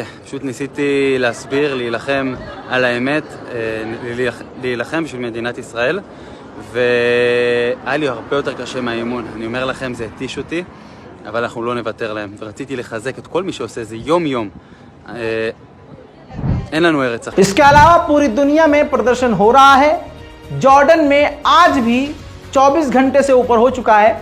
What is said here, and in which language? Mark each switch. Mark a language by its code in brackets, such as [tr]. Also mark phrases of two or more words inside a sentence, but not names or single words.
[he] פשוט ניסיתי להסביר, להילחם על האמת, להילחם בשביל מדינת ישראל, והיה לי הרבה יותר קשה מהאימון. אני אומר לכם, זה התיש אותי, אבל אנחנו לא נוותר להם. ורציתי לחזק את כל מי שעושה זה יום יום. אין לנו ארץ אחרת. [hi] इसके अलावा पूरी दुनिया में प्रदर्शन हो रहा है। जॉर्डन में आज भी 24 घंटे से ऊपर हो चुका है।